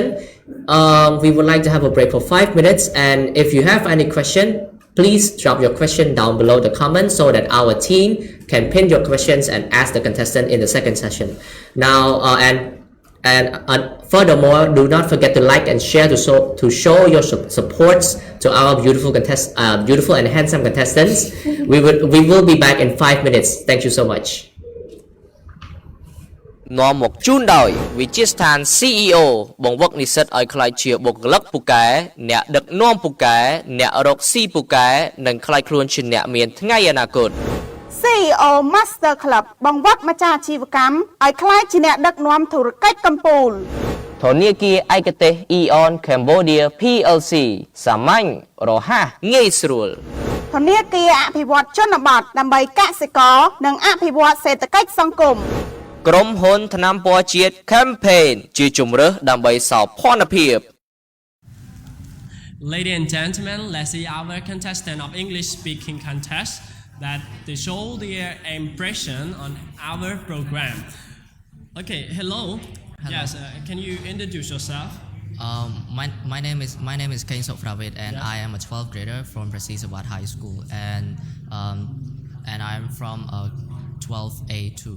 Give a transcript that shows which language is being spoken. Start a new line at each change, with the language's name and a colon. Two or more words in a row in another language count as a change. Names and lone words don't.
English: We would like to have a break for 5 minutes, and if you have any question, please drop your question down below the comments so that our team can pin your questions and ask the contestant in the second session. Now, and furthermore, do not forget to like and share to show your supports to our beautiful and handsome contestants. We will be back in 5 minutes. Thank you so much.
Khmer: នាំមកជូនដោយវិទ្យាស្ថាន CEO បង្វឹកនិស្សិតឲ្យក្លាយជាបុគ្គលិកពូកែអ្នកដឹកនាំពូកែអ្នករកស៊ីពូកែនិងក្លាយខ្លួនជាអ្នកមានថ្ងៃអនាគត CEO Master Club បង្វឹកម្ចាស់អាជីវកម្មឲ្យក្លាយជាអ្នកដឹកនាំធុរកិច្ចកំពូល ធនាគារឯកទេស Eon Cambodia PLC សាមញ្ញរហ័សងាយស្រួល ធនាគារអភិវឌ្ឍជនបទដើម្បីកសិករនិងអភិវឌ្ឍសេដ្ឋកិច្ចសង្គម ក្រុមហ៊ុនថ្នាំពណ៌ជាតិ Campaign ជាជំរើសដើម្បីសោភ័ណភាព
English: Ladies and gentlemen, let's see our contestant of English speaking contest. that they show their impression on our program. Okay, hello. Yes, can you introduce yourself? My name is Sovannara, and I am a 12th grader from Sovannara High School, and I'm from 12A2.